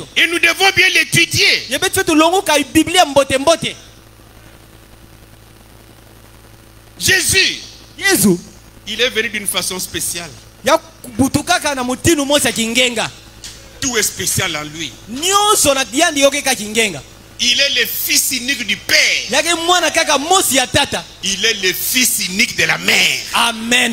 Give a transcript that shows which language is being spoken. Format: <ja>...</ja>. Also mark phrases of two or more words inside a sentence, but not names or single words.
<fr>Et nous devons bien l'étudier.</fr> <ktu>Ye betu tu longo ka Biblia mbote mbote.</ktu> <fr>Jésus,</fr> <ktu>Yesu</ktu> <fr>il est venu d'une façon spéciale.</fr> <ktu>ya butukaka na mutinu mosa kingenga.</ktu> <fr>Tout est spécial en lui.</fr> <ktu>Nyonso na yandi yoke ka kingenga.</ktu> <fr>Il est le fils unique du Père.</fr> <ktu>Yake mwana kaka mosi ya tata.</ktu> <fr>Il est le fils unique de la mère. Amen.</fr>